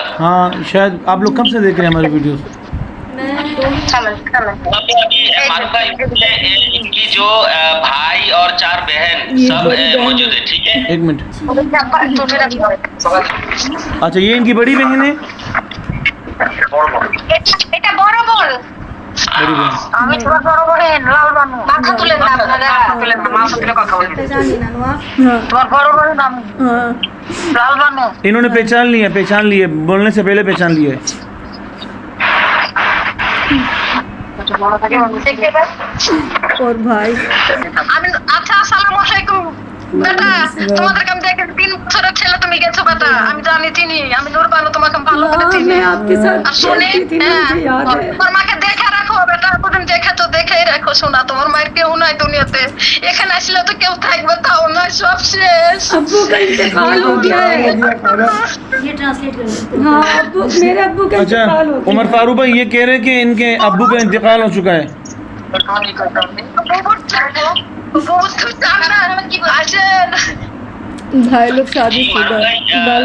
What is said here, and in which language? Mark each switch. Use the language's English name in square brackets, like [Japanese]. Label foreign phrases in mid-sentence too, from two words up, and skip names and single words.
[Urdu] ہاں شاید آپ لوگ کب سے دیکھ رہے ہیں ہماری ویڈیوز؟ ابھی معروف بھائی, ان کی جو بھائی اور 4 بہن سب موجود ہے, ٹھیک ہے. ایک منٹ. اچھا یہ ان کی بڑی بہن ہے. [Bangla] এটা বড় বোন, [Urdu] بڑی بہن. [Bangla] আমি ছোট বড় বোন লাল বানু. মাথা তুলেন না আপনারা, তুলেন না, মাথা তুলে কথা বলতে জানি না নোয়া. তোমার বড় বড় নাম লাল বানু. [Urdu] انہوں نے پہچان لیا, بولنے سے پہلے پہچان لیا ہے. اور بھائی [Bangla] আমি আচ্ছা [Arabic] السلام عليكم [Bangla] বেটা, তোমাদেরকে আমি দেখে 3 বছরের ছেলে তুমি গেছো বেটা, আমি জানি চিনি, আমি নূর বানু তোমাকে ভালো করে চিনি. [Urdu] میں آپ کے ساتھ [Bangla] আর শুনে [Urdu] کھیلتی تھی نا, مجھے یاد ہے. [Bangla] তোমার মাকে দেখে রাখো বেটা, প্রতিদিন দেখে তো দেখেই রাখো. শোনা তোমার মায়ের কেউ নাই দুনিয়াতে, এখানে আসলে তো কেউ থাকবে তাও না, সব শেষ. [Urdu] ابو کا انتقال ہو گیا ہے. ہاں ابو, میرے ابو کا اچھا انتقال ہو گیا. عمر فاروق بھائی یہ کہہ رہے ہیں کہ ان کے ابو کا انتقال ہو چکا ہے. بھائی لوگ شادی شدہ, بال